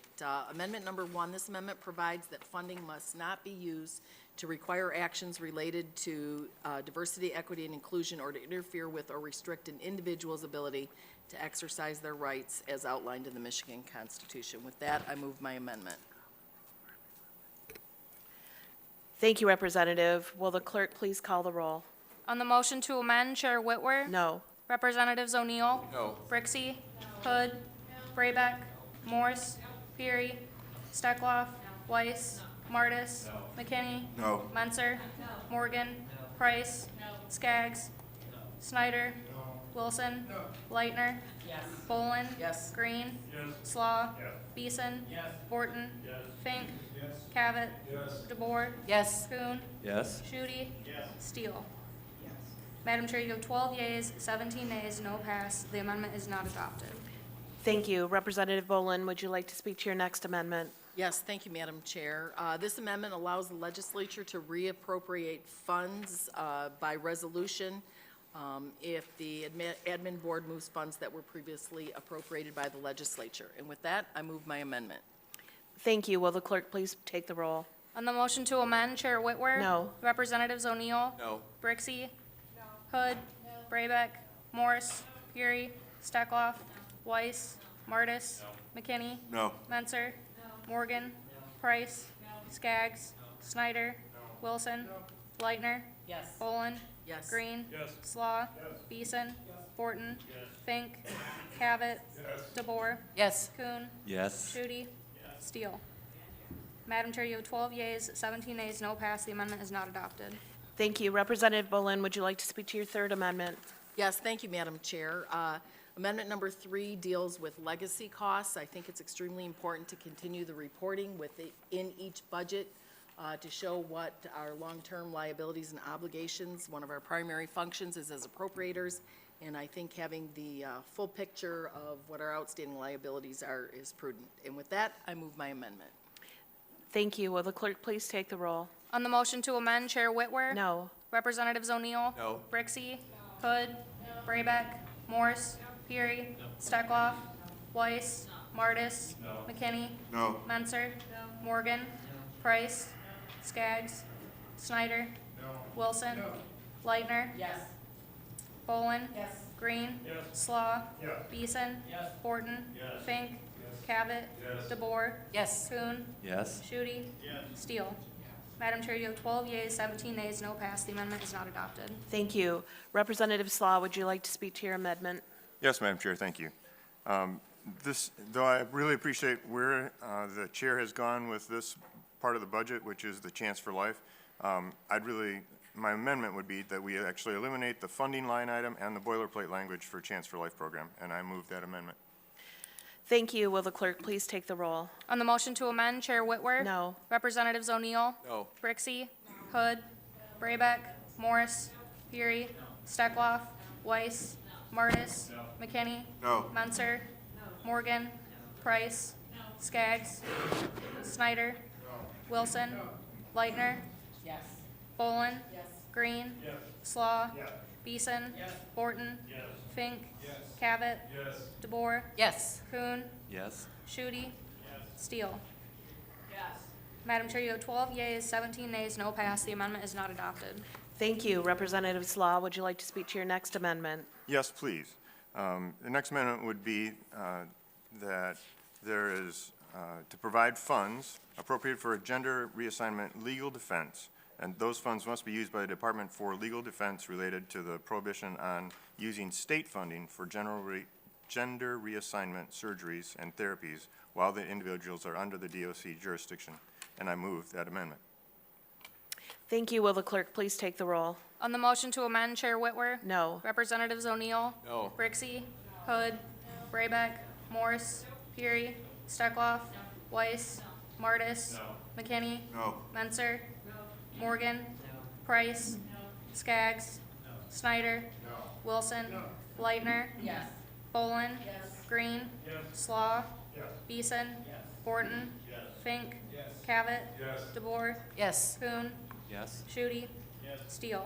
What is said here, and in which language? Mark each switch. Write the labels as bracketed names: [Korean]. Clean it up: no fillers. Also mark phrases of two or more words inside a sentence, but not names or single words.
[English] Amendment number 1, this amendment provides that funding must not be used to require actions related to diversity, equity, and inclusion, or to interfere with or restrict an individual's ability to exercise their rights as outlined in the Michigan Constitution. With that, I move my amendment. Thank you, Representative. Will the clerk please call the roll? On the motion to amend, Chair Whitwer, No. Representatives O'Neill, No. Rixey, Hood, Braybeck, Morse, Fury, Steckloff, Weiss, Martis, McKinney, No. Menser, Morgan, Price, Skaggs, Snyder, Wilson, Lightner, Bolin, Yes. Green, Slaw, Beeson, Borton, Fink, Cavett, DeBoer, Yes. Kuhn, Yes. Shooty, Steele. Madam Chair, you have 12 yeas, 17 nays, no pass. The amendment is not adopted. Thank you. Representative Bolin, would you like to speak to your next amendment? Yes, thank you, Madam Chair. This amendment allows the legislature to reappropriate funds by resolution if the admin board moves funds that were previously appropriated by the legislature. And with that, I move my amendment. Thank you. Will the clerk please take the roll? On the motion to amend, Chair Whitwer? No. Representatives O'Neill? No. Brixey? Hood? Braybeck? Morse? Fury? Steckloff? Weiss? Martis? McKinney? No. Menser? Morgan? Price? Skaggs? Snyder? Wilson? Lightner? Bolin? Yes. Green? Slaw? Beeson? Borton? Fink? Cavett? DeBoer? Yes. Kuhn? Yes. Shooty? Steele. Madam Chair, you have 12 yeas, 17 nays, no pass. The amendment is not adopted. Thank you. Representative Bolin, would you like to speak to your third amendment? Yes, thank you, Madam Chair. Amendment number 3 deals with legacy costs. I think it's extremely important to continue the reporting in each budget to show what our long-term liabilities and obligations. One of our primary functions is as appropriators, and I think having the full picture of what our outstanding liabilities are is prudent. And with that, I move my amendment. Thank you. Will the clerk please take the roll? On the motion to amend, Chair Whitwer? No. Representatives O'Neill? No. Brixey? Hood? Braybeck? Morse? Fury? Steckloff? Weiss? Martis? McKinney? No. Menser? Morgan? Price? Skaggs? Snyder? Wilson? Lightner? Bolin? Green? Slaw? Beeson? Borton? Fink? Cavett? DeBoer? Yes. Kuhn? Yes. Shooty? Steele. Madam Chair, you have 12 yeas, 17 nays, no pass. The amendment is not adopted. Thank you. Representative Slaw, would you like to speak to your amendment? Yes, Madam Chair, thank you. Though I really appreciate where the chair has gone with this part of the budget, which is the Chance for Life, my amendment would be that we actually eliminate the funding line item and the boilerplate language for Chance for Life program, and I move that amendment. Thank you. Will the clerk please take the roll? On the motion to amend, Chair Whitwer? No. Representatives O'Neill? No. Brixey? Hood? Braybeck? Morse? Fury? Steckloff? Weiss? Martis? McKinney? No. Menser? Morgan? Price? Skaggs? Snyder? Wilson? Lightner? Bolin? Green? Slaw? Beeson? Borton? Fink? Cavett? DeBoer? Yes. Kuhn? Yes. Shooty? Steele. Madam Chair, you have 12 yeas, 17 nays, no pass. The amendment is not adopted. Thank you. Representative Slaw, would you like to speak to your next amendment? Yes, please. The next amendment would be that there is to provide funds appropriated for a gender reassignment legal defense, and those funds must be used by the Department for Legal Defense related to the prohibition on using state funding for gender reassignment surgeries and therapies while the individuals are under the DOC jurisdiction, and I move that amendment. Thank you. Will the clerk please take the roll? On the motion to amend, Chair Whitwer? No. Representatives O'Neill? No. Brixey? Hood? Braybeck? Morse? Fury? Steckloff? Weiss? Martis? McKinney? No. Menser? Morgan? Price? Skaggs? Snyder? Wilson? Leitner? Bolin? Green? Slaw? Beeson? Borton? Fink? Cavett? DeBoer? Yes. Kuhn? Yes. Shooty? Steele?